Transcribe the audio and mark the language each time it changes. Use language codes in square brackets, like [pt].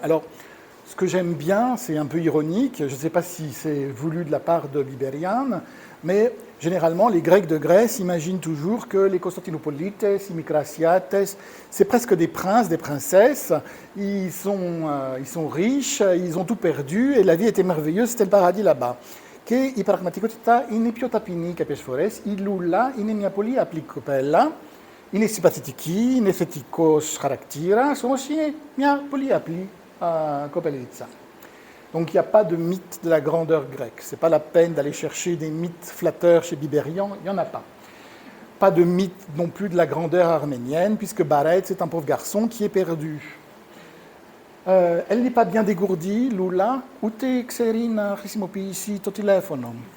[fr] Alors, ce que j'aime bien, c'est un peu ironique, je ne sais pas si c'est voulu de la part de Biberian, mais généralement, les Grecs de Grèce imaginent toujours que les Constantinopolites, les Mikrasiates, c'est presque des princes, des princesses. Ils sont riches, ils ont tout perdu et la vie était merveilleuse, c'était le paradis là-bas. [el] Και η πραγματικότητα είναι πιο ταπεινή κάποιες φορές. Η Λούλα είναι μια πολύ απλή κοπέλα, είναι συμπαθητική, είναι θετικός χαρακτήρας, όμως είναι μια πολύ απλή κοπελίτσα. [fr] Donc il n'y a pas de mythe de la grandeur grecque. Ce n'est pas la peine d'aller chercher des mythes flatteurs chez Biberian, il n'y en a pas. Pas de mythe non plus de la grandeur arménienne, puisque Bareth, c'est un pauvre garçon qui est perdu. Elle n'est pas bien dégourdie, Lula, [el] ούτε ξέρει να χρησιμοποιήσει το τηλέφωνο.